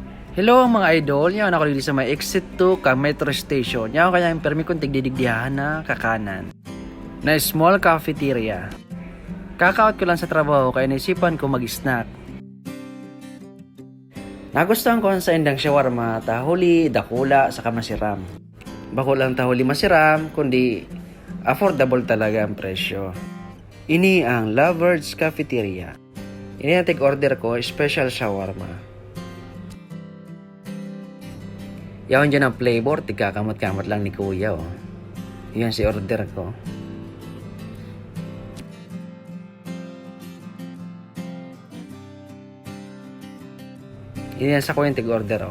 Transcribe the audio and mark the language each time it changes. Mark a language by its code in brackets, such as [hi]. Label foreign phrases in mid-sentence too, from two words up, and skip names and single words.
[bik] Hello mga idol, yan ako dito sa may exit 2 ka metro station. Yan kaya yung permi kong tigdidigdihan na kakanan na [en] small cafeteria. [bik] Kakaot ko lang sa trabaho kaya naisipan ko mag-snack. Nagustuhan ko sa indang shawarma, tahuli, dakula, saka masiram. Bako lang tahuli masiram, kundi affordable talaga ang presyo. Ini ang Lovers Cafeteria. Ini ang take-order ko, special shawarma. Yawan dyan ang flavor, tigkakamot-kamot lang ni kuya oh. Yan si order ko. Yan sa ko yung tig-order oh.